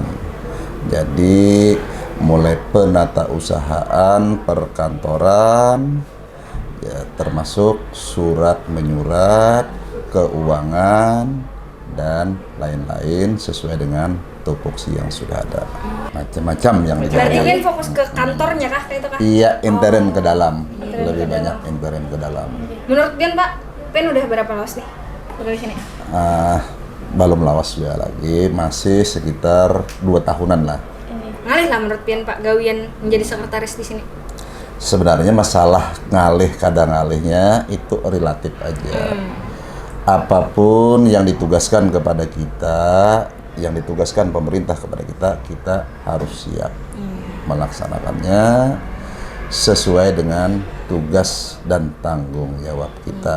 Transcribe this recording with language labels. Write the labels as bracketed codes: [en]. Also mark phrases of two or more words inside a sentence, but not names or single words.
[id] Jadi mulai penata usahaan, perkantoran, ya, termasuk surat menyurat, keuangan, dan lain-lain sesuai dengan tupoksi yang sudah ada. Macam-macam yang Berarti dijalankan. kan fokus ke kantornya kah kayak itu kah? Iya, intern ke dalam. Lebih banyak intern ke dalam. [bjn] Menurut Pian Pak, Pian udah berapa lawas nih di sini? Belum lawas juga lagi, masih sekitar 2 tahunan lah. Ngalih lah menurut Pian Pak gawian menjadi sekretaris di sini. Sebenarnya masalah ngalih kadang ngalihnya itu relatif aja. [id] Apapun yang ditugaskan kepada kita, yang ditugaskan pemerintah kepada kita, kita harus siap melaksanakannya sesuai dengan tugas dan tanggung jawab kita.